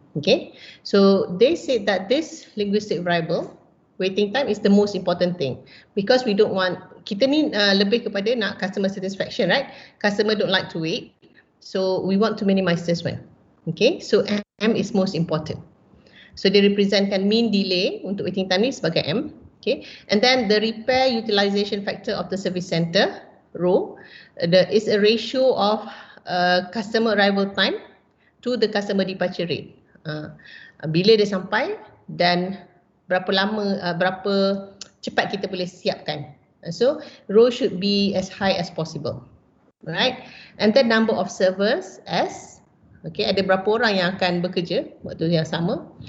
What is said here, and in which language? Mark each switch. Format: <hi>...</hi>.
<en>Okay, so they said that this linguistic variable waiting time is the most important thing because we don't want,</en> <ms>kita ni lebih kepada nak</ms> <en>customer satisfaction, right? Customer don't like to wait, so we want to minimize this one. Okay, so M is most important.</en> <ms>So dia representkan mean delay untuk waiting time ni sebagai M.</ms> <en>Okay, and then the repair utilization factor of the service center row is a ratio of customer arrival time to the customer departure rate.</en> <ms>Bila dia sampai dan berapa lama, berapa cepat kita boleh siapkan.</ms> <en>So row should be as high as possible, right? And then number of servers S.</en> <ms>Okay, ada berapa orang yang akan bekerja waktu yang sama.</ms>